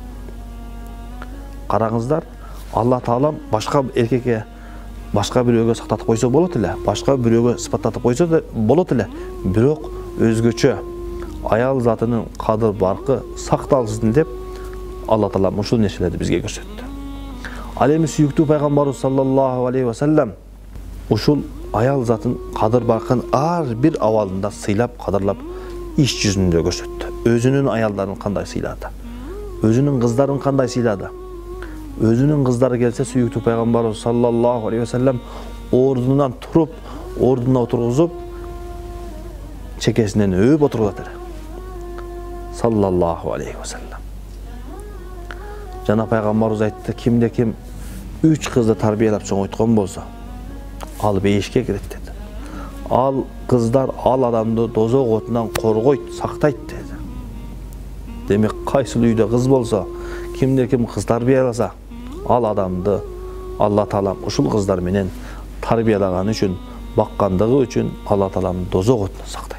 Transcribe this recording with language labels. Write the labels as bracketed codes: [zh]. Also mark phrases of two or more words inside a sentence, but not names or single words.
[ky] Караңыздар, Алла Таала башка эркекке, башка бирөөгө сактатып койсо болот эле, башка бирөөгө сыпаттатып койсо да болот эле. Бирок өзгөчө аял затынын кадыр баркы сакталсын деп Allah Taala ушул нерселерди бизге көрсөттү. Ал эми сүйүктүү пайгамбарыбыз [ar] صلى الله عليه وسلم [ky] ушул аял затын кадыр баркын ар бир абалында сыйлап, кадырлап иш жүзүндө көрсөттү. Өзүнүн аялдарын кандай сыйлады, өзүнүн кыздарын кандай сыйлады. Өзүнүн кыздары келсе сүйүктүү пайгамбарыбыз [ar] صلى الله عليه وسلم [ky] ордунан туруп, ордуна отургузуп, чекесинен өп отургузат эле. [ar] صلى الله عليه وسلم. [ky] Жана пайгамбарыбыз айтты, кимде ким 3 кызды тарбиялап чоңойткон болсо, ал бейишке кирет деди. Ал кыздар ал адамды дозок отунан коргойт, сактайт деди. Демек, кайсыл үйдө кыз болсо, кимде ким кыз тарбияласа, ал адамды Алла Таалам ушул кыздар менен тарбиялаган үчүн, баккандыгы үчүн Алла Таалам дозок отунан сактайт.